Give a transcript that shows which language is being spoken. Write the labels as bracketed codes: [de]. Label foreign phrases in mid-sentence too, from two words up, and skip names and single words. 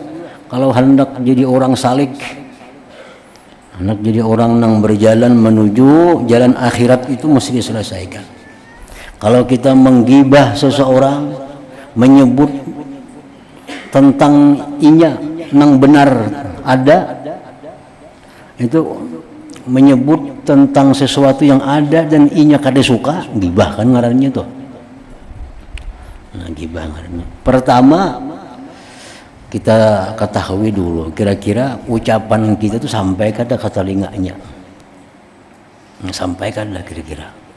[id] Kalau hendak jadi orang salik, hendak jadi orang yang berjalan menuju jalan akhirat, itu mesti diselesaikan. [bjn] Kalau kita menggibah seseorang, menyebut tentang inya nang benar ada, itu menyebut tentang sesuatu yang ada dan inya kada suka, gibah kan ngarannya tuh. Nah, gibah ngarannya. Pertama kita ketahui dulu kira-kira ucapan kita tuh sampai kada ke telinganya. Sampai kada kira-kira.